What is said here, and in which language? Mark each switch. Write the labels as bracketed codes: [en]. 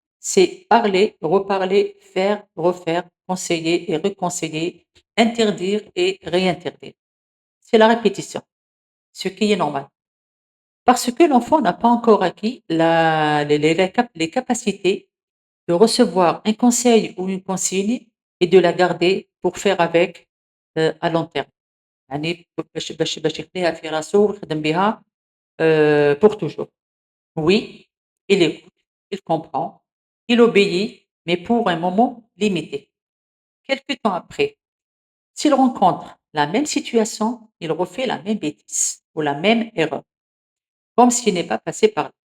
[fr] C'est parler, reparler, faire, refaire, conseiller et reconseiller, interdire et réinterdire. C'est la répétition, ce qui est normal. Parce que l'enfant n'a pas encore acquis les capacités de recevoir un conseil ou une consigne et de la garder pour faire avec à long terme. [ar] يعني باش يخليها في راسه ويخدم بها [fr] pour toujours. Oui, il écoute, il comprend, il obéit, mais pour un moment limité. Quelque temps après, s'il rencontre la même situation, il refait la même bêtise ou la même erreur, comme s'il n'est pas passé par là.